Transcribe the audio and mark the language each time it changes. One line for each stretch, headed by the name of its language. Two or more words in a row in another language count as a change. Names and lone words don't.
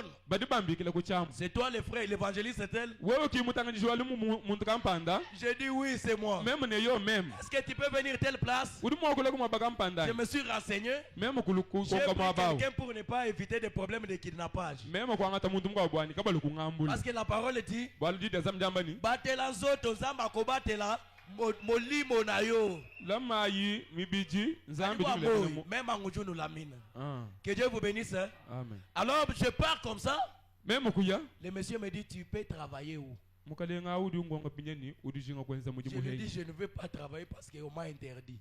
French: C'est toi le frère, l'évangéliste est-elle? J'ai dit oui, c'est moi. Est-ce que tu peux venir à telle place? Je me suis renseigné. J'ai pris quelqu'un pour ne pas éviter des problèmes de kidnappage. Parce que la parole dit
Lingala: batela nzoto nzamba ko batela molimo na yo.
French: Même en Oudjou nous la mine. Que Dieu vous bénisse. Amen. Alors je pars comme ça. Le monsieur me dit tu peux travailler où? Je lui dis je ne veux pas travailler parce qu'on m'a interdit.